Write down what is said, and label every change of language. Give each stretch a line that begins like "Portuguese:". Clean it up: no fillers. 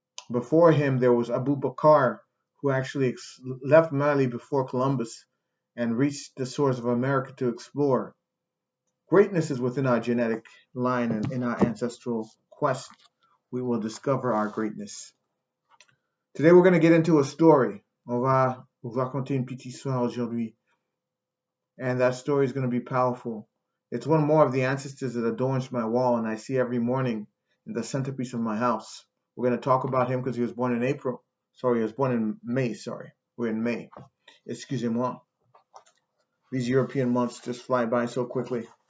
English: Before him, there was Abu Bakr, who actually left Mali before Columbus and reached the shores of America to explore. Greatness is within our genetic line, and in our ancestral quest, we will discover our greatness. Today, we're going to get into a story.
French: On va vous raconter une petite histoire aujourd'hui.
English: And that story is going to be powerful. It's one more of the ancestors that adorns my wall, and I see every morning in the centerpiece of my house. We're going to talk about him because he was born in April. Sorry, he was born in May. Sorry, we're in May.
French: Excusez-moi.
English: These European months just fly by so quickly.